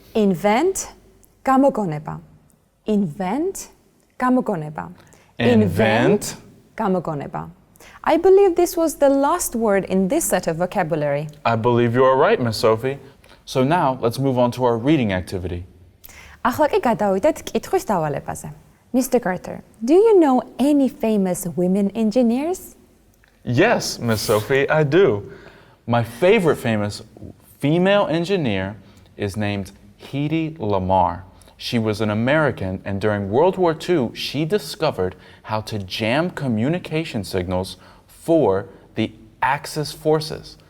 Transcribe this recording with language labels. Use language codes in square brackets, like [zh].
[ka] Invent, გამოგონება. Invent, გამოგონება. [en] Invent. [ka] გამოგონება. [en] I believe this was the last word in this set of vocabulary. I believe you are right, Miss Sophie. So now let's move on to our reading activity. [ka] ახლა კი გადავიდეთ კითხვის დავალებაზე. [en] Mr. Carter, do you know any famous women engineers? Yes, Miss Sophie, I do. My favorite famous female engineer is named Hedy Lamarr. She was an American, and during World War II, she discovered how to jam communication signals for the Axis forces.